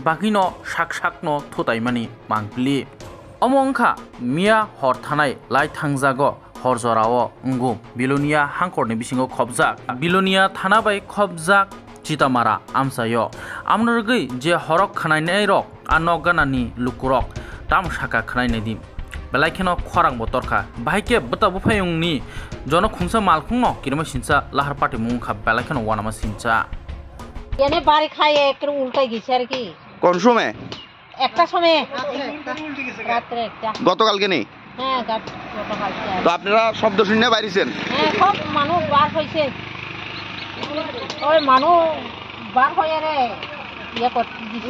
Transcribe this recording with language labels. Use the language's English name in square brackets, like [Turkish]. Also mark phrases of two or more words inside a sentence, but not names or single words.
[Kok Borok] बागिनो साक साक न थुतायमानि मांगलि अमंखा मिया हर थानाय लाई थांजागो हर जराओ अंगु बिलोनिया हांखरनि बिसिङाव खबजाक बिलोनिया थानाबाय खबजाक चितामारा आमसायो आमनरगै जे हरक खानायनाय रक आनक गानानि लुकुरक ताम साका खानायनायदि बेलायखेनो खरां बतरखा बाहायके बुटा बुफायुंनि जन खुंसा मालखुं न किरमे सिनसा लाहार पार्टीमुं खा बेलायखेनो वानामा सिनसा [Bangla] এনে বাড়ি খায় একটু উল্টে গেছে আর কি কোন সময় একটা সময় রাত্রে একটা গতকালকে নেই হ্যাঁ গতকালকে তো আপনারা শব্দ শুনে বাইরেছেন হ্যাঁ সব মানুষ বার হয়েছে ওই মানুষ বার হয়ে রে ইয়ে করতে দিছে